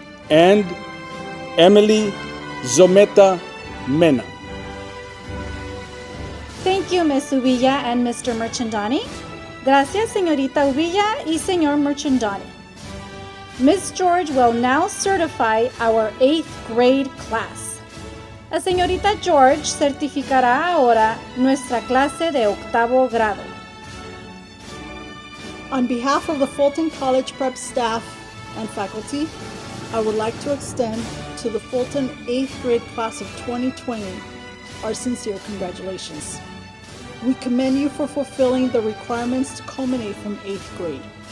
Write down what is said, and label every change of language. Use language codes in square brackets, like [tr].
[en] And Emily Zometa Mena. Thank you, Ms. Uvilla and Mr. Merchandani. [es] Gracias, Señorita Uvilla y Señor Merchandani. [en] Ms. George will now certify our 8th grade class. [es] La señorita George certificará ahora nuestra clase de octavo grado. [en] On behalf of the Fulton College Prep staff and faculty, I would like to extend to the Fulton 8th grade class of 2020 our sincere congratulations. We commend you for fulfilling the requirements to culminate from 8th grade.